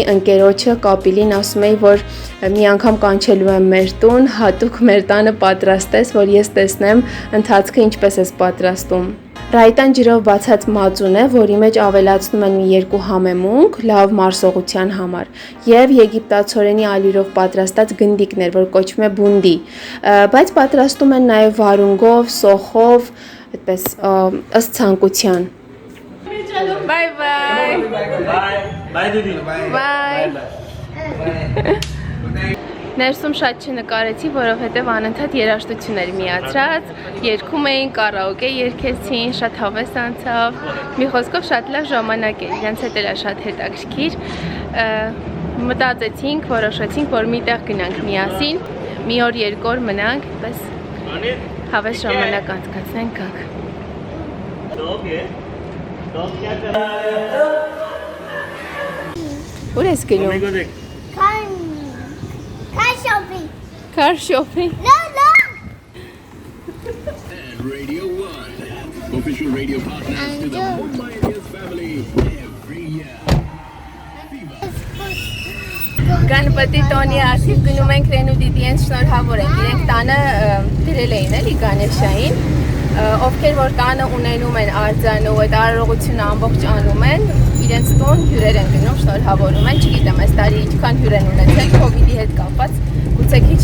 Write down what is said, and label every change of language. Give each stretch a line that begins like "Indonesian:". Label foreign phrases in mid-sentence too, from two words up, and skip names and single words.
Armenian: ընկերոջը Կապիլին ասում էի, որ մի անգամ կանչելու եմ մեր տուն, հատուկ մեր տանը պատրաստես, որ ես տեսնեմ ընթացքը ինչպես ես պատրաստում։ Ռայտան ջրով բացած մածուն է, որի մեջ ավելացնում են մի երկու համեմունք, լավ մարսողության համար, եւ եգիպտացորենի ալյուրով պատրաստած գնդիկներ, որ կոչվում է բունդի, բայց պատրաստում են նաեւ վարունգով, սոխով, այդպես ըստ ցանկության։
English: Bye bye. Bye. Bye, Didi. Bye.
Armenian: Ներսում շատ չնկարեցի, որովհետև անընդհատ երաժշտություններ միացրած, երգում էին, կարաոկե երգեցին, շատ հավես անցավ։ Մի խոսքով շատ լավ ժամանակ էր, իրենց հետ era շատ հետաքրքիր։ Մտածեցինք, որոշեցինք, որ մի տեղ գնանք միասին, մի օր երկու օր մնանք, պես հավես ժամանակ անցկացնենք գանք։ Ուր ես գնում։
English: Car shopping. Car shopping. No, no. Radio 1, official radio partners to the Mumbai family every year.
Armenian: Գանպետի տոնի ասիվ գնում ենք Ռենու դիդիենց շնորհավոր ենք, իրենք տանը դրել էին էլի Գանեշային, ովքեր որ տանը ունենում են արձանը ու այդ արարողությունը ամբողջ անում են, իրենց տուն հյուրեր են գնում, շնորհավորում են, չգիտեմ այս տարի ինչքան հյուր են ունեցել, COVID-ի հետ կապված, գուցե քիչ